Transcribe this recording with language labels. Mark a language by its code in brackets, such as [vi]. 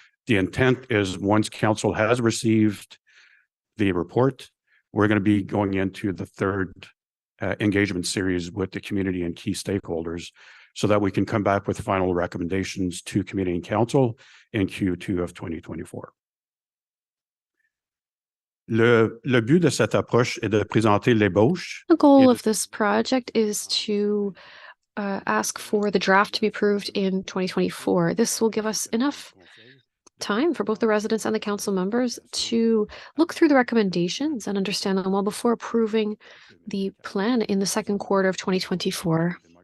[en] The intent is, once council has received the report, we're going to be going into the third engagement series with the community and key stakeholders so that we can come back with final recommendations to committee and council in Q2 of 2024. [fr] Le but de cette approche est de présenter l'ébauche. [en] The goal of this project is to ask for the draft to be approved in 2024. This will give us enough time for both the residents and the council members to look through the recommendations and understand them well before approving the plan in the second quarter of 2024.